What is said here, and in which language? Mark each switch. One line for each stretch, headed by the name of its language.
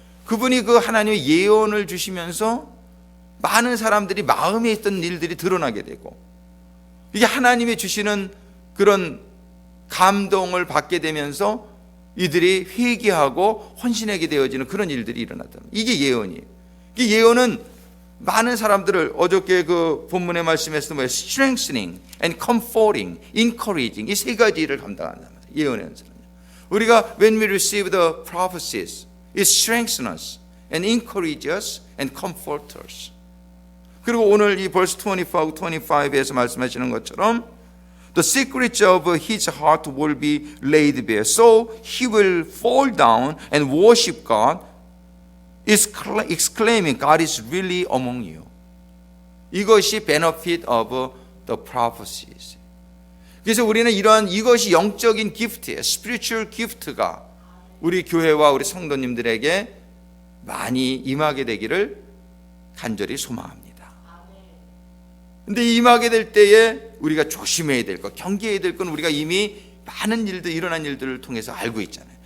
Korean: 그분이 그 하나님의 예언을 주시면서 많은 사람들이 마음에 있던 일들이 드러나게 되고 이게 하나님이 주시는 그런 감동을 받게 되면서 이들이 회개하고 헌신하게 되어지는 그런 일들이 일어났다. 이게 예언이에요. 이 예언은 많은 사람들을 어저께 그 본문의 말씀에서도
English: strengthening and comforting, encouraging
Korean: 이 세 가지 일을 감당한다. 예언의 은사는 우리가
English: when we receive the prophecies, it strengthens us and encourages us and comforts us.
Korean: 그리고 오늘 이 verse 25에서 말씀하시는 것처럼
English: the secrets of his heart will be laid bare, so he will fall down and worship God. exclaiming, God is really among you.
Korean: 이것이
English: benefit of the prophecies.
Korean: 그래서 우리는 이것이 영적인 기프트예요. spiritual gift가 우리 교회와 우리 성도님들에게 많이 임하게 되기를 간절히 소망합니다. 근데 임하게 될 때에 우리가 조심해야 될 것, 경계해야 될 건 우리가 이미 많은 일들, 일어난 일들을 통해서 알고 있잖아요.